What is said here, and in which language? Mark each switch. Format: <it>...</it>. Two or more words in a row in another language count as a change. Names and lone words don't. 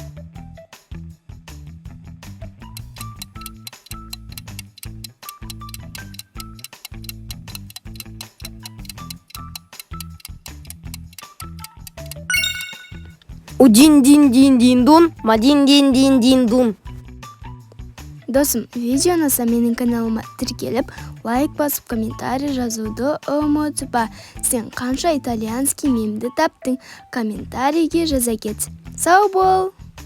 <kk>Удин-дин-дин-дин-дун, мадин-дин-дин-дин-дун. Досым, видеоны менің каналыма тіркеліп, лайк басып, комментарий жазуды ұмытпа. Сен қанша итальянский мемді таптың? Комментарийге жаза кет. Сау бол!</kk>